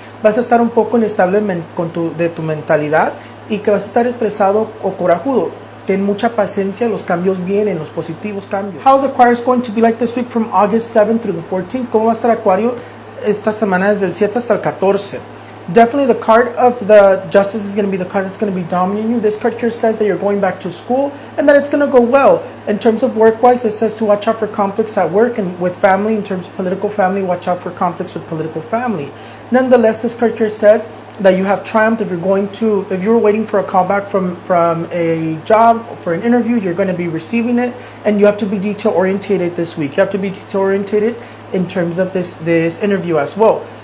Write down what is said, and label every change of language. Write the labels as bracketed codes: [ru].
[es] Vas a estar un poco inestable de tu mentalidad y que vas a estar estresado o corajudo. Ten mucha paciencia, los cambios vienen, los positivos cambios. [en] How is Aquarius going to be like this week from August 7th through the 14th? [es] ¿Cómo va a estar Acuario esta semana desde el 7 hasta el 14? [en] Definitely the card of the Justice is going to be the card that's going to be dominating you. This card here says that you're going back to school and that it's going to go well. In terms of work-wise, it says to watch out for conflicts at work, and with family, in terms of political family, watch out for conflicts with political family. Nonetheless, this card here says that you have triumphed. If you were waiting for a callback from a job, for an interview, you're going to be receiving it, and you have to be detail-orientated this week. You have to be detail-orientated in terms of this interview as well.